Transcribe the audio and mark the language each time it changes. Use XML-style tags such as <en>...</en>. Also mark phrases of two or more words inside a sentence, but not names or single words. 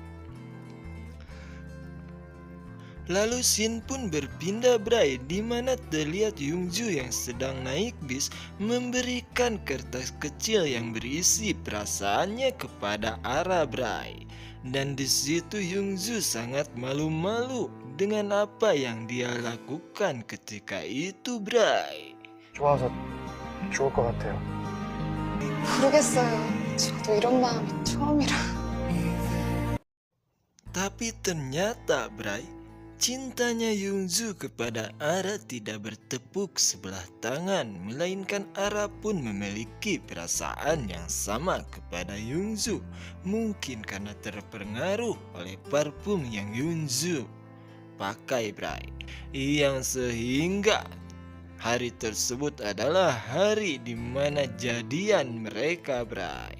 <id>Lalu scene pun berpindah Bray, di mana terlihat Yungju yang sedang naik bis memberikan kertas kecil yang berisi perasaannya kepada Ara Bray. Dan di situ Yungju sangat malu-malu dengan apa yang dia lakukan ketika itu Bray.</id> <ko>좋아서 좋을 것 같아요. 모르겠어요. 저도 이런 마음이 처음이라.</ko> <id>Tapi ternyata Bray, cintanya Yungju kepada Ara tidak bertepuk sebelah tangan, melainkan Ara pun memiliki perasaan yang sama kepada Yungju. Mungkin karena terpengaruh oleh parfum yang Yungju pakai Bray, yang sehingga hari tersebut adalah hari di mana jadian mereka Bray.</id>